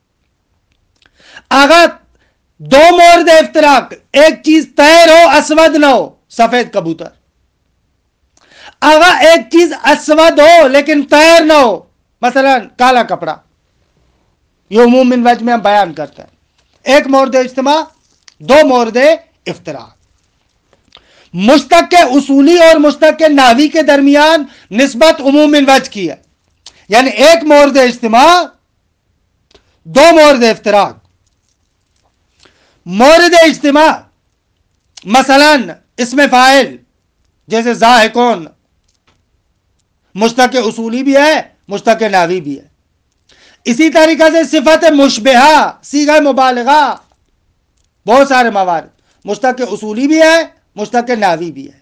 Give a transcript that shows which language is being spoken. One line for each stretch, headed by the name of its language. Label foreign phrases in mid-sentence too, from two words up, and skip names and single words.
Urdu: اگر دو مورد افتراق، ایک چیز طیر ہو اسود نہ ہو، سفید کبوتر. اگر ایک چیز اسود ہو لیکن طیر نہ ہو، مثلا کالا کپڑا. یہ عموم من وجہ میں ہم بیان کرتے ہیں. ایک مورد اجتماع، دو مورد افتراق. مشتق اصولی اور مشتق نحوی کے درمیان نسبت عموم من وجہ کی ہے، یعنی ایک مورد اجتماع، دو مورد افتراق. مورد اجتماع مثلا اسم فاعل جیسے ضاحکون، مشتق اصولی بھی ہے مشتق نحوی بھی ہے. اسی طریقے سے صفت مشبہہ، صیغہ مبالغہ، بہت سارے موارد مشتق اصولی بھی ہے مشتق نحوی بھی ہے.